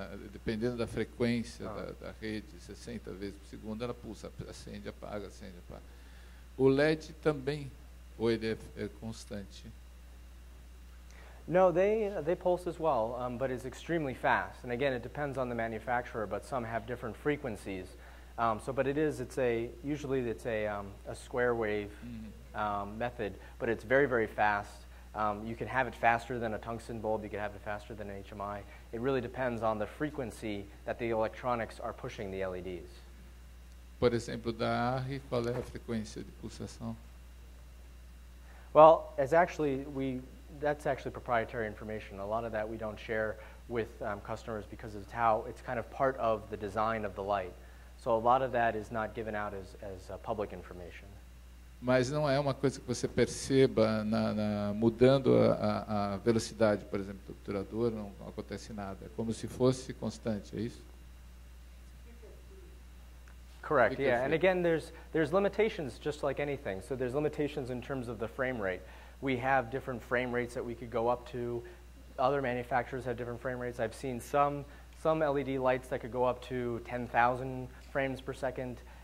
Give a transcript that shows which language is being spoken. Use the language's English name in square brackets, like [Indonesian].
[Portuguese] Dependendo da frequência da rede, 60 vezes por segundo, ela pulsa, acende, apaga, acende, apaga. O LED também, ou ele é constante? [English] No, they pulse as well, but it's extremely fast. And again, it depends on the manufacturer, but some have different frequencies. But usually it's a square wave method, but it's very, very fast. You can have it faster than a tungsten bulb, you can have it faster than an HMI. It really depends on the frequency that the electronics are pushing the LEDs. [Portuguese] Por exemplo, da ARRI, qual é a frequência de pulsação? [English] Well, that's actually proprietary information. A lot of that we don't share with customers because it's kind of part of the design of the light. So a lot of that is not given out as public information. [Portuguese] Mas não é uma coisa que você perceba mudando a velocidade, por exemplo, do obturador, não acontece nada. É como se fosse constante, é isso? [English] Correct, yeah. And again, there's limitations just like anything. So there's limitations in terms of the frame rate. We have different frame rates that we could go up to. Other manufacturers have different frame rates. I've seen some LED lights that could go up to 10,000 frames per second.